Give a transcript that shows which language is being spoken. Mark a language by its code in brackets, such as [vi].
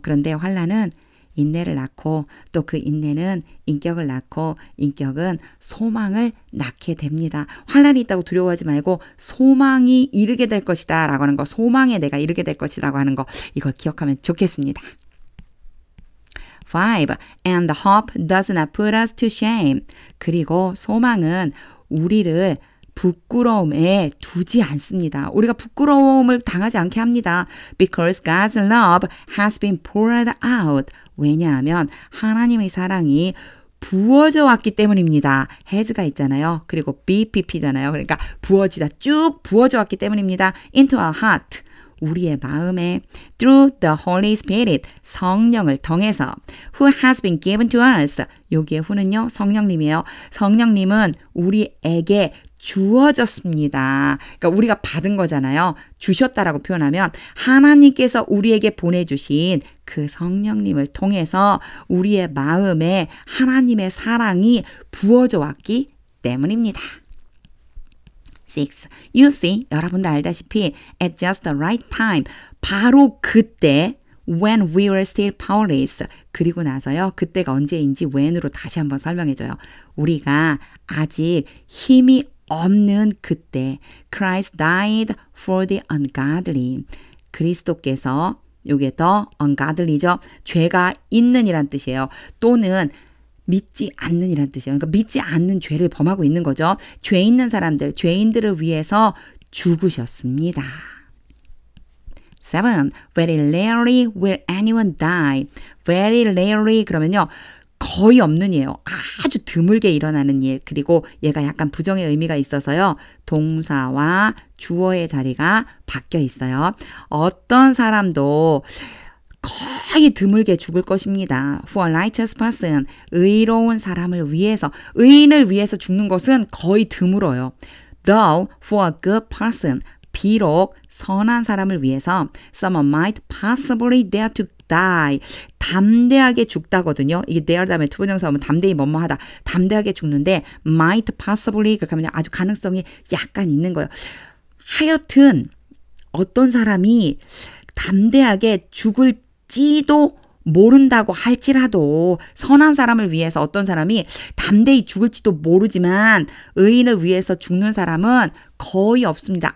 [ko] 그런데 환란은 인내를 낳고 또 그 인내는 인격을 낳고 인격은 소망을 낳게 됩니다. 환란이 있다고 두려워하지 말고 소망이 이르게 될 것이다 라고 하는 거, 소망에 내가 이르게 될 것이라고 하는 거 이걸 기억하면 좋겠습니다. 5. [en] And the hope does not put us to shame. [ko] 그리고 소망은 우리를 부끄러움에 두지 않습니다. 우리가 부끄러움을 당하지 않게 합니다. Because God's love has been poured out. 왜냐하면 하나님의 사랑이 부어져 왔기 때문입니다. has가 있잖아요. 그리고 BPP잖아요. 그러니까 부어지다 쭉 부어져 왔기 때문입니다. [en] into our heart. [ko] 우리의 마음에 [en] through the Holy Spirit [ko] 성령을 통해서 [en] who has been given to us [ko] 여기에 who는요 성령님이에요. 성령님은 우리에게 주어졌습니다. 그러니까 우리가 받은 거잖아요. 주셨다라고 표현하면 하나님께서 우리에게 보내주신 그 성령님을 통해서 우리의 마음에 하나님의 사랑이 부어져 왔기 때문입니다. 6. [en] You see, [ko] 여러분도 알다시피 [en] at just the right time, [ko] 바로 그때 [en] when we were still powerless, [ko] 그리고 나서요. 그때가 언제인지 when으로 다시 한번 설명해줘요. 우리가 아직 힘이 없는 그때 [en] Christ died for the ungodly. [ko] 그리스도께서 요게 더 ungodly죠. 죄가 있는 이란 뜻이에요. 또는 믿지 않는 이란 뜻이에요. 그러니까 믿지 않는 죄를 범하고 있는 거죠. 죄 있는 사람들, 죄인들을 위해서 죽으셨습니다. 7. [en] Very rarely will anyone die. Very rarely [ko] 그러면요. 거의 없는 일이에요. 아주 드물게 일어나는 일. 그리고 얘가 약간 부정의 의미가 있어서요. 동사와 주어의 자리가 바뀌어 있어요. 어떤 사람도 거의 드물게 죽을 것입니다. [en] For a righteous person, [ko] 의로운 사람을 위해서, 의인을 위해서 죽는 것은 거의 드물어요. [en] Though for a good person, [ko] 비록 선한 사람을 위해서 [en] someone might possibly dare to die. [ko] 담대하게 죽다거든요. 이게 dare 다음에 투부정사 오면 담대히 뭐뭐하다. 담대하게 죽는데 might possibly 그렇게 하면 아주 가능성이 약간 있는 거예요. 하여튼 어떤 사람이 담대하게 죽을지도 모른다고 할지라도 선한 사람을 위해서 어떤 사람이 담대히 죽을지도 모르지만 의인을 위해서 죽는 사람은 거의 없습니다.